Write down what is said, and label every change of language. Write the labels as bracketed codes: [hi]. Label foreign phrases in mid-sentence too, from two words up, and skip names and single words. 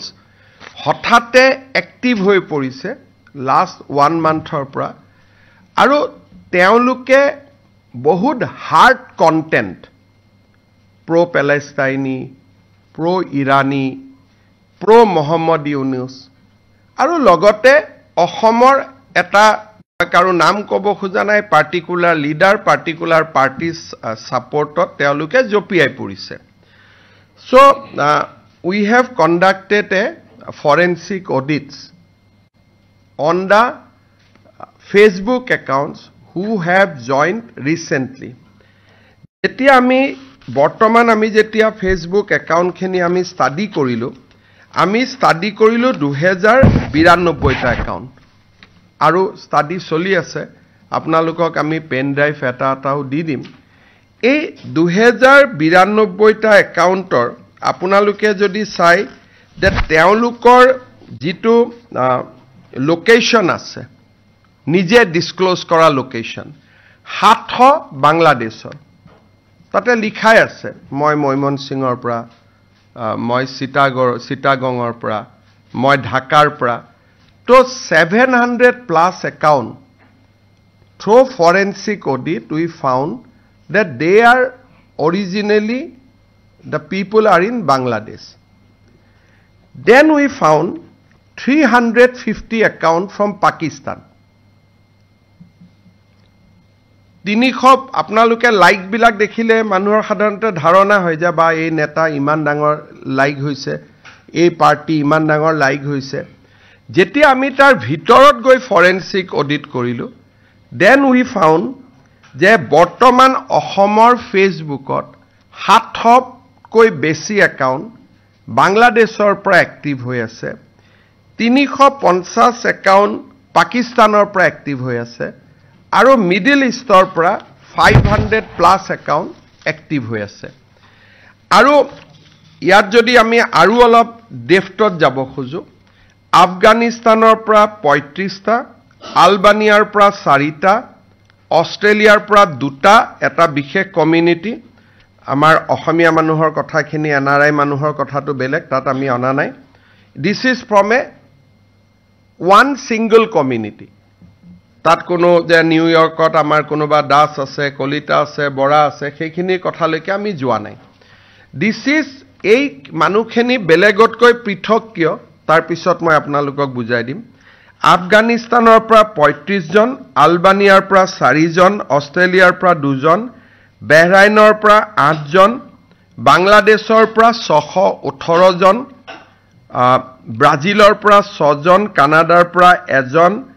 [as] হঠাতে এক্টিভ হৈ পৰিছে লাষ্ট 1 মান্থৰ পৰা আৰু তেওঁলোকে বহুত [en] hard content pro Palestinian pro Iranian pro Mohammad Yunus [as] আৰু লগতে অসমৰ এটা কাৰো নাম ক'ব খোজা নাই [en] particular leader particular parties [as] সাপোৰ্টত তেওঁলোকে জপিয়াই পৰিছে [en] so we have conducted a forensic audits on the Facebook accounts who have joined recently [as] যেতিয়া আমি বৰ্তমান আমি যেতিয়া [en] Facebook account [as] খিনি আমি স্টাডি কৰিলো 2092 টা একাউন্ট আৰু স্টাডি চলি আছে আপোনালোকক আমি [en] pen drive [as] এটাও দি দিম এই 2092 টা একাউন্টৰ আপোনালোকে যদি চাই যে তেওঁলোকৰ যিটো লোকেশন আছে নিজে ডিসক্লোজ কৰা লোকেশন 700 বাংলাদেশৰ তাতে লিখাই আছে মই ময়মনসিংহৰ পৰা মই চিটাগঙৰ পৰা মই ঢাকাৰ পৰা তো [en] 700 plus account through forensic audit we found that they are originally the people are in Bangladesh then we found 350 account from Pakistan [as] তিনিখপ আপোনালোকে লাইক বিলাক দেখিলে মানুহৰ সাধাৰণতে ধাৰণা হৈ যায় বা এই নেতা ইমান ডাঙৰ লাইক হৈছে এই পাৰ্টি ইমান ডাঙৰ লাইক হৈছে যেতিয়া আমি তাৰ ভিতৰত গৈ [en] forensic audit [as] কৰিলো [en] then we found [as] যে বৰ্তমান অসমৰ ফেসবুকত 700 কৈ বেছি একাউণ্ট বাংলাদেশৰ পৰা এক্টিভ হৈ আছে 350 একাউণ্ট পাকিস্তানৰ পৰা এক্টিভ হৈ আছে আৰু মিডল ইষ্টৰ পৰা 500 [en] plus account active [as] হৈ আছে আৰু ইয়াত যদি আমি আৰু অলপ ডেফটত যাব খোজো আফগানিস্তানৰ পৰা 35টা আলবানিয়াৰ পৰা 4টা অস্ট্ৰেলিয়াৰ পৰা 2টা এটা বিশেষ কমিউনিটি আমাৰ অসমীয়া মানুহৰ কথাখিনি এনআৰআই মানুহৰ কথাটো বেলেগ তাত আমি অনা নাই [en] this is from a one single community [as] তাত কোনো যে নিউয়ৰ্কত আমাৰ কোনোবা দাস আছে কলিতা আছে বৰা আছে সেইখিনি কথালৈকে আমি যোৱা নাই [en] this is [as] এই মানুহখিনি বেলেগতকৈ পৃথক কিয় তাৰ পিছত মই আপোনালোকক বুজাই দিম আফগানিস্তানৰ পৰা 35 জন আলবানিয়াৰ পৰা 4 জন অস্ট্ৰেলিয়াৰ পৰা 2 জন বাহৰাইনৰ পৰা 8 জন বাংলাদেশৰ পৰা 618 জন ব্ৰাজিলৰ পৰা 6 জন কানাডাৰ পৰা 1 জন